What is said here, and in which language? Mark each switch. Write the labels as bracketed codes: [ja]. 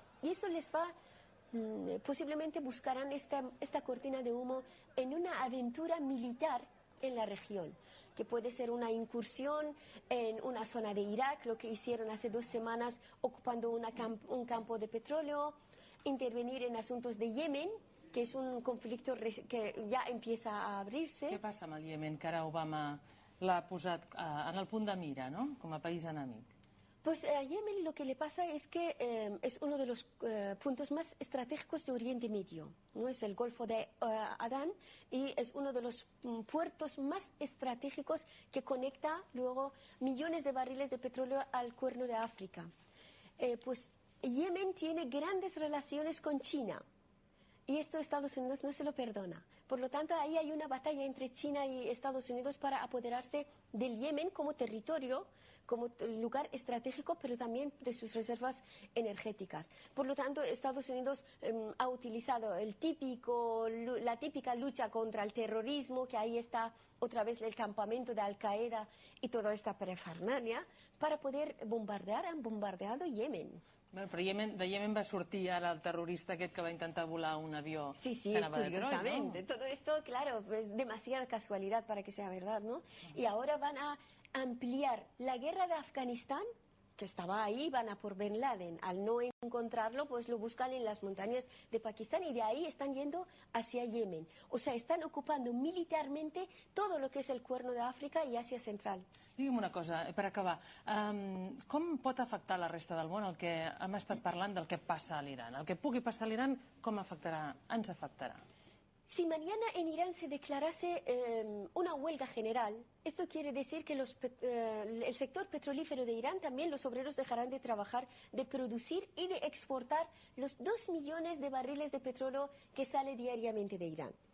[es] Y eso les va, posiblemente buscarán esta cortina de humo en una aventura militar en la región, que puede ser una incursión en una zona de Irak, lo que hicieron hace 2 semanas ocupando un campo de petróleo, intervenir en asuntos de Yemen, que [ca] és un conflicte que ja [es] empieza a abrirse. [ca] Què passa amb el Iemen, que ara Obama l'ha posat en el punt de mira, ¿no?, com a país enemic? [es] Pues a Yemen lo que le pasa es que es uno de los puntos más estratégicos de Oriente Medio, ¿no? Es el Golfo de Adán y es uno de los puertos más estratégicos que conecta luego millones de barriles de petróleo al Cuerno de África. Pues Yemen tiene grandes relaciones con China. Y esto Estados Unidos no se lo perdona. Por lo tanto, ahí hay una batalla entre China y Estados Unidos para apoderarse del Yemen como territorio, como lugar estratégico, pero también de sus reservas energéticas. Por lo tanto, Estados Unidos ha utilizado la típica lucha contra el terrorismo, que ahí está otra vez el campamento de Al-Qaeda y toda esta parafernalia, para poder bombardear. Han bombardeado Yemen. [ca] Bueno, però de Yemen va sortir ara el terrorista aquest que va intentar volar un avió sí, que anava de [es] curiosamente, ¿no? Todo esto, claro, es demasiada casualidad para que sea verdad, ¿no? Y ahora van a ampliar la guerra de Afganistán, que estaba ahí, van a por Bin Laden. Al no encontrarlo, pues lo buscan en las montañas de Pakistán y de ahí están yendo hacia Yemen. O sea, están ocupando militarmente todo lo que es el Cuerno de África y Asia Central. [ca] Digue'm una cosa, per acabar. Com pot afectar la resta del món el que hem estat parlant del que passa a l'Iran? El que pugui passar a l'Iran, com afectarà? Ens afectarà? [es] Si mañana en Irán se declarase una huelga general, esto quiere decir que el sector petrolífero de Irán, también los obreros dejarán de trabajar, de producir y de exportar los 2 millones de barriles de petróleo que sale diariamente de Irán.